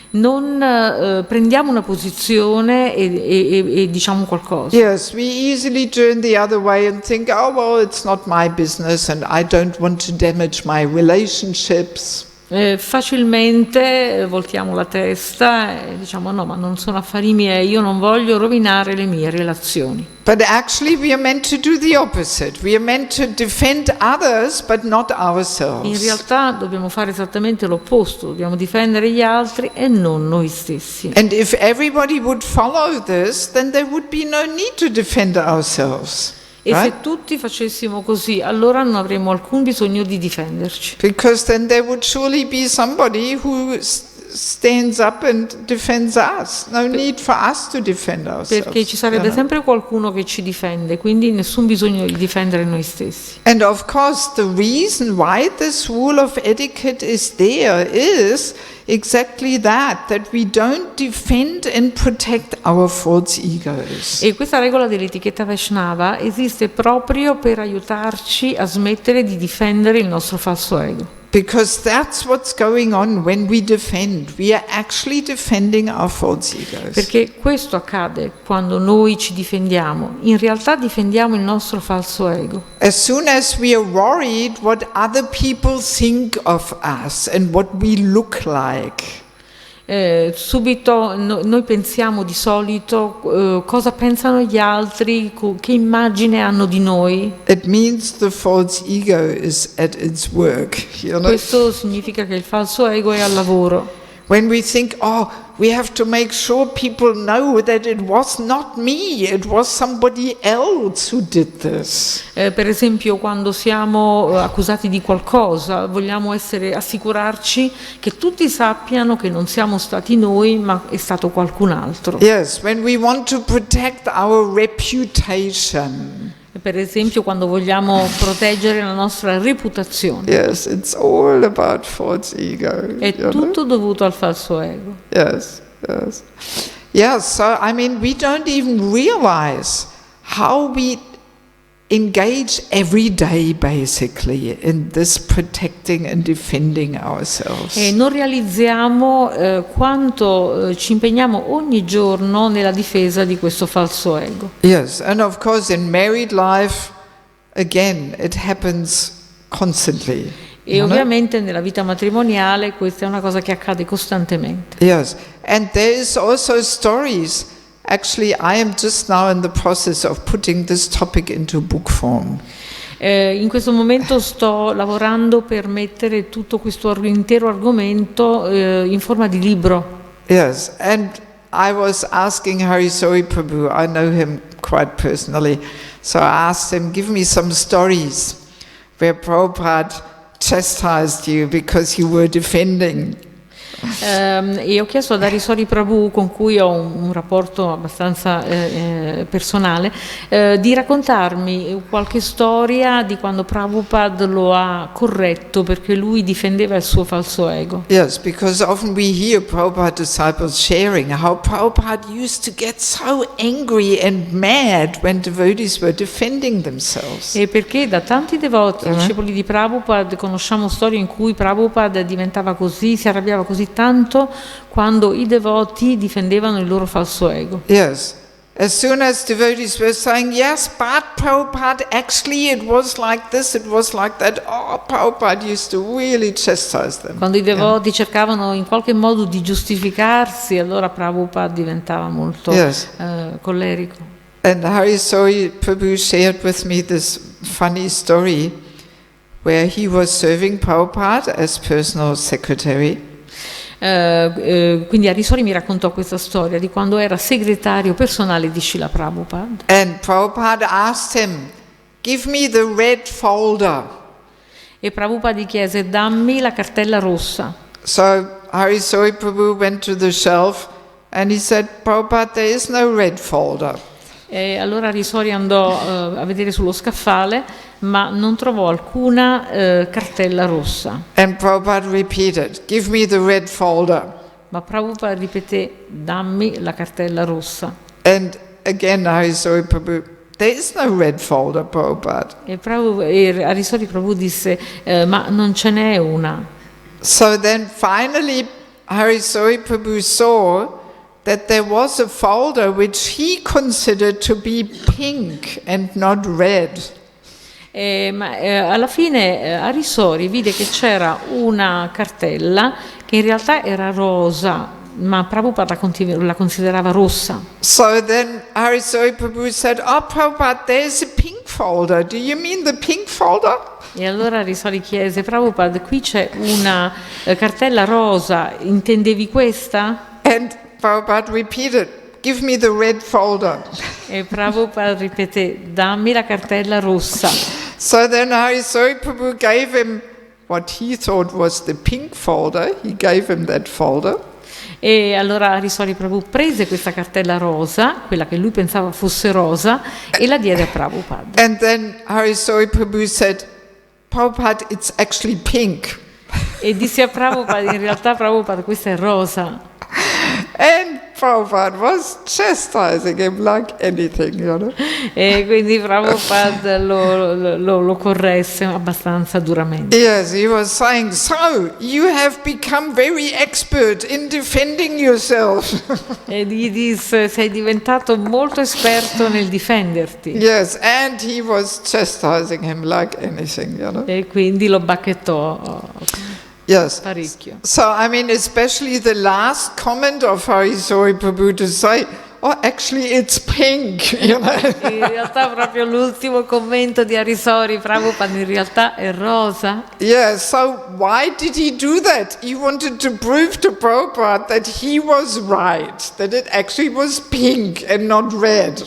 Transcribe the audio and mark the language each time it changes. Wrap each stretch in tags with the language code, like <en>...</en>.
<it>Non prendiamo una posizione e diciamo qualcosa.</it> <en>Yes, we easily turn the other way and think, oh, well, it's not my business and I don't want to damage my relationships.</en> <it>Facilmente voltiamo la testa e diciamo no, ma non sono affari miei, io non voglio rovinare le mie relazioni.</it> <en>But actually we are meant to do the opposite. We are meant to defend others but not</en> <it>In</it> <en>ourselves.</en> <it>realtà dobbiamo fare esattamente l'opposto, dobbiamo difendere gli altri e non noi stessi.</it> <en>And if everybody would follow this, then there would be no need to defend ourselves.</en> <it>E</it> <en>Right?</en> <it>se tutti facessimo così, allora non avremmo alcun bisogno di difenderci.</it> <en>Because then there would surely be somebody who stands up and defends us. No need for us to defend ourselves.</en> <it>Perché ci sarebbe sempre qualcuno che ci difende, quindi nessun bisogno di difendere noi stessi.</it> <en>And of course, the reason why this rule of etiquette is there is exactly that we don't defend and protect our false egos.</en> <it>E questa regola dell'etichetta Vaishnava esiste proprio per aiutarci a smettere di difendere il nostro falso ego.</it> <en>Because that's what's going on when we defend. We are actually defending our false egos.</en> <it>Perché questo accade quando noi ci difendiamo. In realtà difendiamo il nostro falso ego.</it> <en>As soon as we are worried what other people think of us and what we look like,</en> <it>Subito noi pensiamo di solito cosa pensano gli altri, che immagine hanno di noi.</it> <en>it means the false ego is at its work. You know?</en> <it>Questo significa che il falso ego è al lavoro.</it> <en>When we think, oh, we have to make sure people know that it was not me, it was somebody else who did this.</en> <it>Per esempio, quando siamo accusati di qualcosa, vogliamo assicurarci che tutti sappiano che non siamo stati noi, ma è stato qualcun altro.</it> <en>Yes, when we want to protect our reputation.</en> <it>Per esempio, quando vogliamo proteggere la nostra reputazione.</it> <en>Yes, it's all about false ego.</en> <it>È tutto dovuto al falso ego.</it> <en>Yes, yes. Yeah, so I mean, we don't even realize how we engage every day basically in this protecting and defending ourselves.</en> <it>E non realizziamo quanto ci impegniamo ogni giorno nella difesa di questo falso ego.</it> <en>Yes, and of course in married life, again, it happens constantly.</en> <it>E ovviamente nella vita matrimoniale questa è una cosa che accade costantemente.</it> <en>Yes, and there is also stories. Actually, I am just now in the process of putting this topic into book form.</en> <it>In questo momento sto lavorando per mettere tutto questo intero argomento in forma di libro.</it> <en>Yes, and I was asking Harisori Prabhu, I know him quite personally, so I asked him, give me some stories where Prabhupada chastised you because you were defending.</en> <it>E ho chiesto ad Harisori Prabhu, con cui ho un rapporto abbastanza personale, di raccontarmi qualche storia di quando Prabhupada lo ha corretto perché lui difendeva il suo falso ego.</it> <en>Yes, because often we hear Prabhupada disciples sharing how Prabhupada used to get so angry and mad when devotees were defending themselves.</en> <it>E perché da tanti devoti, discepoli di Prabhupada, conosciamo storie in cui Prabhupada diventava così, si arrabbiava così tanto quando i devoti difendevano il loro falso ego.</it> <en>Yes. As soon as devotees were saying, yes, but Prabhupada, actually it was like this, it was like that, oh, Prabhupada used to really chastise them.</en> <it>Quando i devoti cercavano in qualche modo di giustificarsi, allora Prabhupada diventava molto collerico.</it> <en>And Harisori Prabhu shared with me this funny story where he was serving Prabhupada as personal secretary.</en> <it>Quindi Harisori mi raccontò questa storia di quando era segretario personale di Srila Prabhupada.</it> <en>And Prabhupada asked him, give me the red folder.</en> <it>E Prabhupada gli chiese, dammi la cartella rossa.</it> <en>So Harisori Prabhu went to the shelf and he said, Prabhupada, there is no red folder.</en> <it>E allora Harisori andò a vedere sullo scaffale, ma non trovò alcuna cartella rossa.</it> <en>And Prabhupada repeated, give me the red folder.</en> <it>Ma Prabhupada ripeté, dammi la cartella rossa.</it> <en>And again Harisori Prabhu, there is no red folder, Prabhupada.</en> <it>E Harisori Prabhu disse, ma non ce n'è una.</it> <en>So then finally Harisori Prabhu saw that there was a folder which he considered to be pink and not red.</en> <it>Alla fine Arisori vide che c'era una cartella che in realtà era rosa, ma Prabhupada la considerava rossa.</it> <en>So then Arisori Prabhu said, "Oh Prabhupada, there's a pink folder. Do you mean the pink folder?"</en> <it>E allora Arisori chiese: Prabhupada, qui c'è una cartella rosa, intendevi questa?</it> <en>And Prabhupada repeated, "Give me the red folder."</en> <it>E Prabhupada ripeté: dammi la cartella rossa.</it> <en>So then Arisori Prabhu gave him what he thought was the pink folder. He gave him that folder.</en> <it>E allora Arisori Prabhu prese questa cartella rosa, quella che lui pensava fosse rosa, e la diede a Prabhupada.</it> <en>And then Arisori Prabhu said, "Prabhupada, it's actually pink."</en> <it>E disse a Prabhupada: in realtà Prabhupada, questa è rosa.</it> <en>And Prabhupada was chastising him like anything, you know.</en> <it>E quindi Prabhupada lo corresse abbastanza duramente.</it> <en>Yes, he was saying, "So, you have become very expert in defending yourself."</en> <it>E gli disse: sei diventato molto esperto nel difenderti.</it> <en>Yes, and he was chastising him like anything, you know.</en> <it>E quindi lo bacchettò</it> <en>Yes.</en> <it>parecchio.</it> <en>So, I mean, especially the last comment of Harisori Prabhu to say, "Oh, actually it's pink," you know.</en> <it>In realtà proprio l'ultimo commento di Arisori Prabhupada in realtà è rosa.</it> <en>Yeah, so why did he do that? He wanted to prove to Prabhupada that he was right, that it actually was pink and not red.</en>